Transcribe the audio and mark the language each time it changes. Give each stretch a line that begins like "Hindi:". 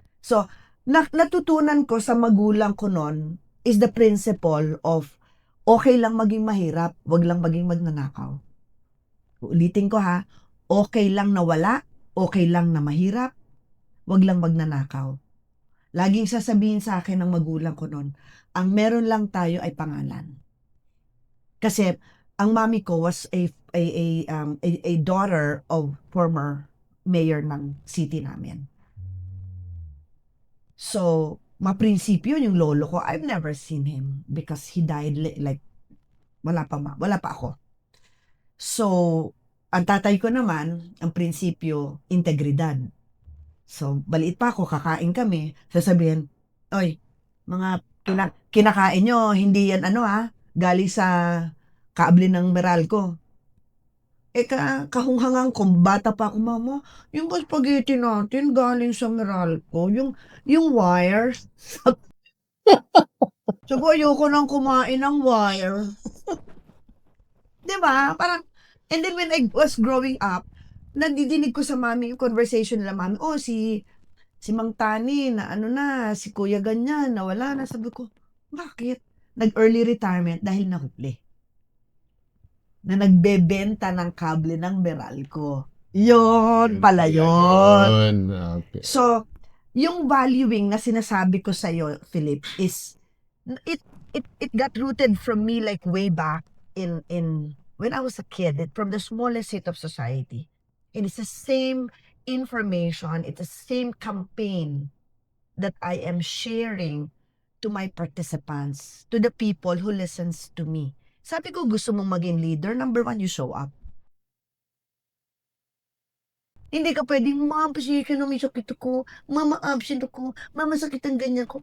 Filipino: So, natutunan ko sa magulang ko noon is the principle of okay lang maging mahirap, wag lang maging magnanakaw. Ulitin ko ha, okay lang na wala, okay lang na mahirap, wag lang magnanakaw. Laging sasabihin sa akin ng magulang ko noon, ang meron lang tayo ay pangalan. Kasi ang mami ko
English: was a daughter of former mayor
Filipino: ng city namin. So, maprinsipyo yung lolo ko,
English: I've never seen him because he died
Filipino: like wala pa ako. So, ang tatay ko naman, ang prinsipyo, integridad. So, baliit pa ako, kakain kami, sasabihin, oy, mga kinakain nyo, hindi yan galing sa kaable ng Meralco. Kahunghangan kung bata pa ako, mama, yung spaghetti natin galing sa Meralco, yung wires. So, ayoko nang kumain ng wire. Diba? Parang,
English: and then when I was growing up,
Filipino: nadidinig ko sa mami yung conversation nila, mami, si Mang Tani, na si Kuya ganyan, nawala na. Sabi ko, bakit? Nag-early retirement dahil nahuli. Na nagbebenta ng kable ng Meralco. Yun pala yun. Okay.
English: So,
Filipino: yung valuing na sinasabi ko sa'yo,
English: Philip, is, it got rooted from me like way back in when I was a kid, from the smallest seat of society. And it's the same information, it's the same campaign that I am sharing to my participants, to the people who listens to me.
Filipino: Sabi ko, gusto mong maging leader, number 1,
English: you show up.
Filipino: Hindi ka pwedeng, ma'am, pasige ka na may sakit ako, mama, absent ako, mama, sakit ang ganyan ko.